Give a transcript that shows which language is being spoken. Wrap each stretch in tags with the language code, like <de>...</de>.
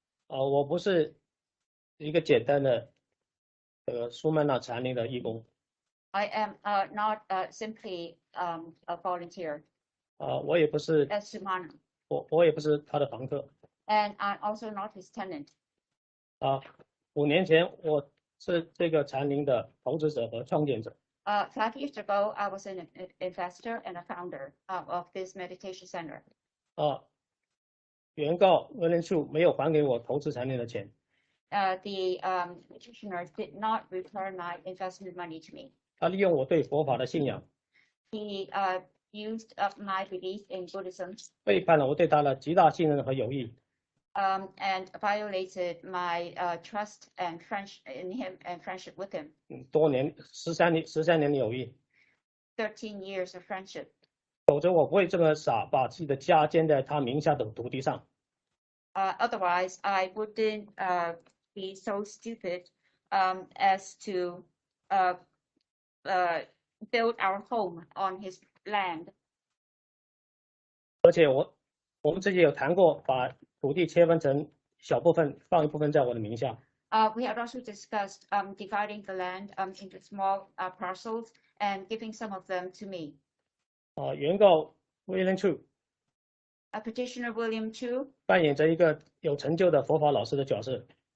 <zh>我不是一个简单的苏曼纳禅林的义工。</zh> <en>I am not simply a volunteer.</en> <zh>我也不是。</zh> <en>As Sumana.</en> <zh>我也不是他的房客。</zh> <en>And I'm also not his tenant.</en> <zh>5年前我是这个禅林的投资者和创建者。</zh> <en>5 years ago, I was an investor and a founder of this meditation center.</en> <zh>原告William Chu 没有还给我投资禅林的钱。</zh> <en>The petitioner did not return my investment money to me.</en> <zh>他利用我对佛法的信仰。</zh> <en>He used my belief in Buddhism.</en> <zh>背叛了我对他的极大信任和友谊。</zh> <en>And violated my trust and friendship in him and friendship with him.</en> <zh>多年13年的友谊。</zh> <en>13 years of friendship.</en> <zh>否则我不会这么傻，把自己的家建在他名下的土地上。</zh> <en>Otherwise, I wouldn't be so stupid as to build our home on his land.</en> <zh>而且我们之前有谈过，把土地切分成小部分，放一部分在我的名下。</zh> <en>We had also discussed dividing the land into small parcels and giving some of them to me.</en> <zh>原告 William Chu.</zh> <en>Petitioner William Chu.</en> <zh>扮演着一个有成就的佛法老师的角色。</zh>